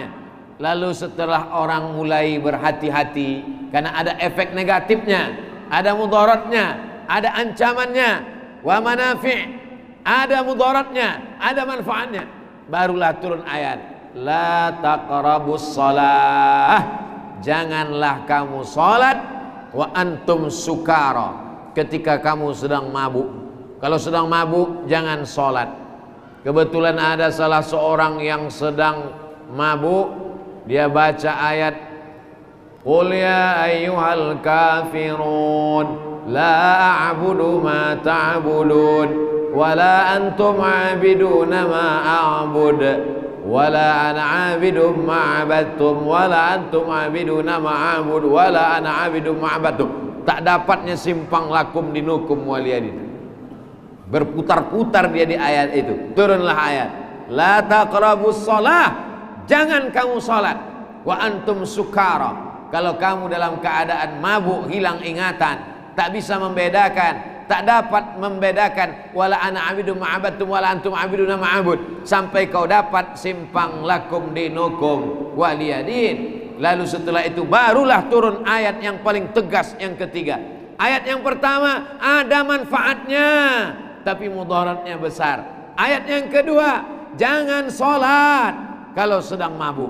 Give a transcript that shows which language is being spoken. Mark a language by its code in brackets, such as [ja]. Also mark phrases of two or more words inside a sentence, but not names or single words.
[id] Lalu setelah orang mulai berhati-hati, karena ada efek negatifnya, ada mudaratnya, ada ancamannya, [ar] ومنافع', [id] ada mudaratnya, ada manfaatnya, barulah turun ayat, [ar] لا تقربوا الصلاة, [id] janganlah kamu salat [ar] وأنتم سكارى, [id] ketika kamu sedang mabuk. Kalau sedang mabuk jangan sholat. Kebetulan ada salah seorang yang sedang mabuk, dia baca ayat [ar] قل يا أيها الكافرون لا أعبد ما تعبدون ولا أنتم عابدون ما أعبد ولا أنا عابد ما عبدتم ولا أنتم عابدون ما أعبد ولا أنا عابد ما عبدتم. [id] Tak dapatnya simpang [ar] لكم دينكم ولي دين. [id] Berputar-putar dia di ayat itu. Turunlah ayat, [ar] لا تقربوا الصلاة, [id] jangan kamu salat, [ar] وأنتم سكارى, [id] kalau kamu dalam keadaan mabuk, hilang ingatan, tak bisa membedakan, tak dapat membedakan, [ar] ولا أنا عابد ما عبدتم ولا أنتم عابدون ما أعبد, [id] sampai kau dapat simpang [ar] لكم دينكم ولي دين. [id] Lalu setelah itu barulah turun ayat yang paling tegas yang ketiga. Ayat yang pertama ada manfaatnya, tapi mudaratnya besar. Ayat yang kedua, jangan sholat kalau sedang mabuk.